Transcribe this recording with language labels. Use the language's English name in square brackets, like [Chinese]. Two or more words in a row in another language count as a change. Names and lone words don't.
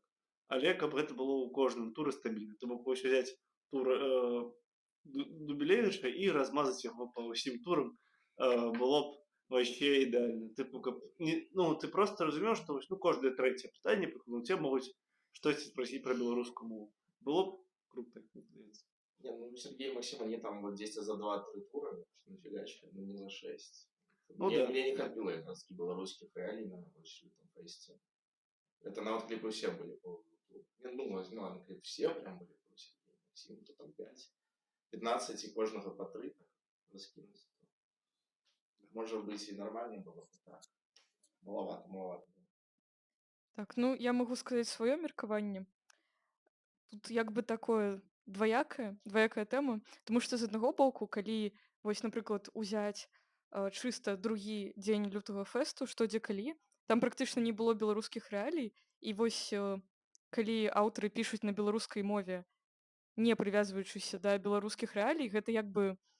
[Belarusian] Але каб гэта было ў кожным туры стабільна. То бок вось узяць тур Дубілевіча і размазаць яго па ўсім турам было б вообще ідэальна. Тыпу, каб, ну, ты просто разумееш, што ну, кожнае трэцяе пытанне тебе могуць штосьці спрасіць пра беларускую мову. Было б круто, мне здаецца. [Russian] Не, ну Сергей и Максим, они там вот 10 за 2-3 тура нафигачили, но не за 6. Ну, мне, да. Мне не хватило как раз белорусских реалий на там фесте. Это на вот клипы все были по ну, ладно, клип все прям были по Сергею и Максиму, то там 5. 15 и кожного по 3 так раскинуть. Может быть и нормально было бы так. Маловато. [Belarusian] Так, ну я магу сказаць сваё меркаванне. Тут як бы такое дваякая тэма, тому што з аднаго боку, калі вось, напрыклад, узяць чыста другі дзень лютага фэсту, што дзе калі, там практычна не было беларускіх рэалій, і вось калі аўтары пішуць на беларускай мове, не прывязваючыся да беларускіх рэалій, гэта як бы